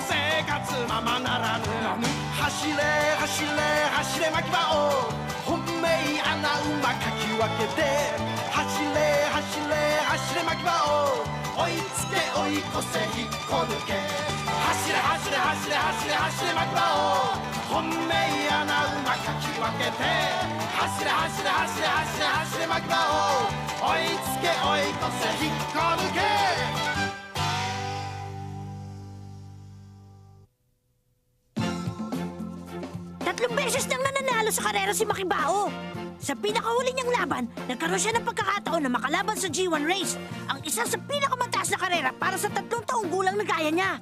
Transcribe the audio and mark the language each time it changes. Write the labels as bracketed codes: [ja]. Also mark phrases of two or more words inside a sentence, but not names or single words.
[ja] 生活ままならぬ走れ走れ走れ牧場を本命穴馬かき分けて走れ走れ走れ牧場を追いつけ追い越せ引っこ抜け走れ走れ走れ走れ走れ牧場を本命穴馬かき分けて走れ走れ走れ走れ走れ牧場を追いつけ追い越せ引っこ抜け [tl] Tatlong beses nang nananalo sa karera si Makibao. Sa pinakahuli niyang laban, nagkaroon siya ng pagkakataon na makalaban sa G1 race, ang isa sa pinakamataas na karera para sa 3 taong gulang na gaya niya.